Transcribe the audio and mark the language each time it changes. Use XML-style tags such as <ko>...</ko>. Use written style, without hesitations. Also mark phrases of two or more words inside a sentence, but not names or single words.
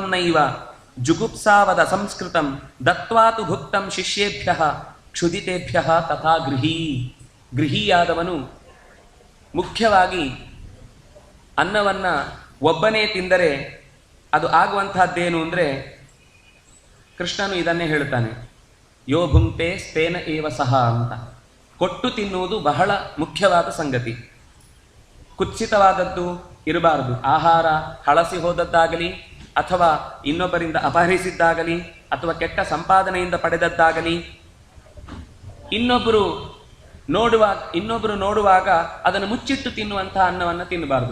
<sa>ನೈವ ಜುಗುಪ್ಸಾವದ ಸಂಸ್ಕೃತಂ ದತ್ವಾತು ಭುಕ್ತಂ ಶಿಷ್ಯೇಭ್ಯ ಕ್ಷುದಿತೇಭ್ಯ ತಥಾ ಗೃಹೀ.</sa> <kn>ಗೃಹೀಯಾದವನು ಮುಖ್ಯವಾಗಿ ಅನ್ನವನ್ನ ಒಬ್ಬನೇ ತಿಂದರೆ ಅದು ಆಗುವಂತಹದ್ದೇನು ಅಂದ್ರೆ ಕೃಷ್ಣನು ಇದನ್ನೇ ಹೇಳ್ತಾನೆ,</kn> <sa>ಯೋ ಭುಂಕ್ತೆ ಸ್ಪೇನ ಏವ ಸಹ</sa> <kn>ಅಂತ. ಕೊಟ್ಟು ತಿನ್ನುವುದು ಬಹಳ ಮುಖ್ಯವಾದ ಸಂಗತಿ. ಕುತ್ಸಿತವಾದದ್ದು ಇರಬಾರದು. ಆಹಾರ ಹಳಸಿ ಹೋದದ್ದಾಗಲಿ ಅಥವಾ ಇನ್ನೊಬ್ಬರಿಂದ ಅಪಹರಿಸಿದ್ದಾಗಲಿ ಅಥವಾ ಕೆಟ್ಟ ಸಂಪಾದನೆಯಿಂದ ಪಡೆದದ್ದಾಗಲಿ ಇನ್ನೊಬ್ಬರು ನೋಡುವಾಗ ಅದನ್ನು ಮುಚ್ಚಿಟ್ಟು ತಿನ್ನುವಂತಹ ಅನ್ನವನ್ನು ತಿನ್ನಬಾರದು.</kn>